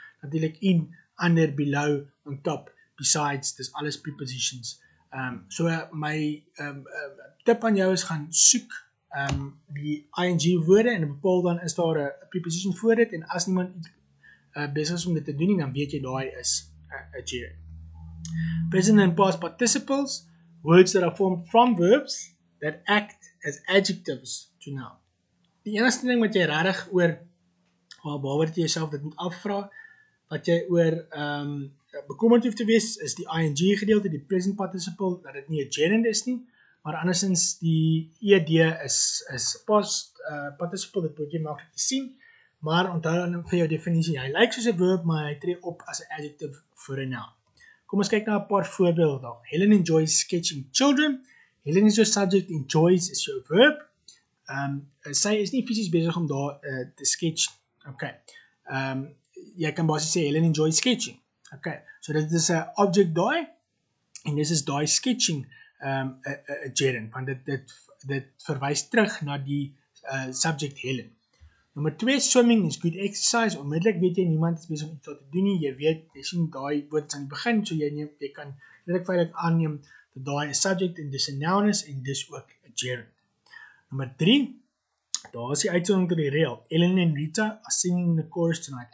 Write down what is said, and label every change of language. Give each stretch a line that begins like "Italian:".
English: Natuurlik in, under, below, on top, besides, dis alles prepositions.
Afrikaans: So my tip aan jou is gaan soek die ing woorde en bepaal dan is daar 'n preposition voor dit, en as niemand besig is om dit te doen nie, dan weet jy daai is 'n gerund.
English: Present and past participles, words that are formed from verbs that act as adjectives to noun.
Afrikaans: Die enigste ding wat jy regtig waaroor jy jouself dit moet afvra, wat jy oor bekommerd hoef te wees, is die ing gedeelte, die present participle, dat dit nie 'n gerund is nie, maar andersins die ed is past participle, dit word jy maklik te sien, maar onthou dan vir jou definisie, hy lyk soos 'n verb, maar hy tree op as 'n adjective vir 'n noun. Kom ons kyk na 'n paar voorbeelde daar.
English: Helen enjoys sketching children. Helen is your subject, enjoys is your verb.
Afrikaans: Sy is nie fisies besig om daar te sketch. Okay. Jy kan basies sê
English: Helen enjoys sketching.
Afrikaans: Okay. So dit is 'n object daai, en dis is daai sketching 'n gerund, want dit verwys terug na die subject Helen.
English: Nommer 2, swimming is good exercise.
Afrikaans: Onmiddellik weet jy niemand is besig om iets te doen nie. Jy weet, jy sien daai woord aan die begin, so jy kan redelik veilig aanneem dat daai 'n subject en dis 'n noun is, en dis ook 'n gerund. Nommer 3, daar is die uitsondering tot die reël.
English: Ellen
Afrikaans: en
English: Rita are singing in the chorus tonight.